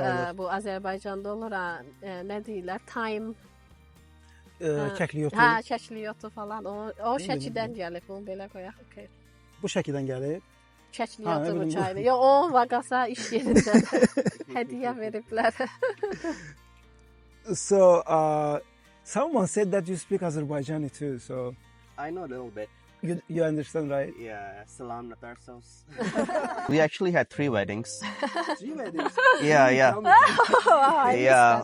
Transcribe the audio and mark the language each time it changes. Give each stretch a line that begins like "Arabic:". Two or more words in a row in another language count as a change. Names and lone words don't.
Azerbaijani: Bu Azərbaycanda olur, nə deyirlər?
English: Thyme.
Azerbaijani: Kəkliyotu. Kəkliyotu falan. O Şəkidən gəlib, bunu belə qoyaq. Bu Şəkidən gəlib? Kəkliyotu bu çayını. Yox, o Vaqasa iş yerindən hədiyyə veriblər.
English: So, someone said that you speak Azerbaijani too, so... I know a little bit. You understand, right? Yeah,
Azerbaijani: salam natarsos.
English: We actually had 3 weddings. 3 weddings. Yeah, yeah. I missed Yeah,